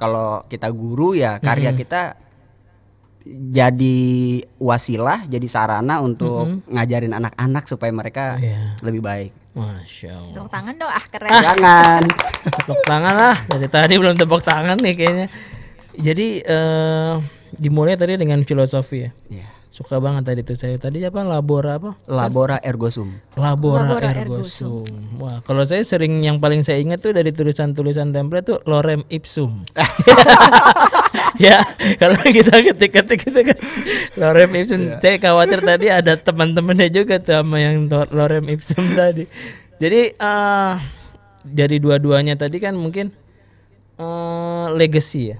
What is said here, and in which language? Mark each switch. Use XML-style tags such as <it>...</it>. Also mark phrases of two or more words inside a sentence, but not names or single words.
<id>Kalau kita guru ya karya kita jadi wasilah, jadi sarana untuk ngajarin anak-anak supaya mereka lebih baik.</id> <ar>Masya Allah.</ar> <id>Tepuk tangan dong, keren. Jangan. Tepuk tangan lah. Dari tadi belum tepuk tangan nih kayaknya. Jadi dimulai tadi dengan filosofi ya. Iya. Suka banget tadi tuh saya. Tadi apa? Labora apa?</id> <la>Labora ergo sum. Labora ergo sum.</la> <id>Wah, kalau saya sering yang paling saya ingat tuh dari tulisan-tulisan template tuh</id> <la>lorem ipsum.</la> <id>Ya, kalau kita ketik-ketik itu kan</id> <la>lorem ipsum.</la> <id>Saya khawatir tadi ada teman-temannya juga tuh sama yang</id> <la>lorem ipsum</la> <id>tadi. Jadi dari dua-duanya tadi kan mungkin legacy ya.</id>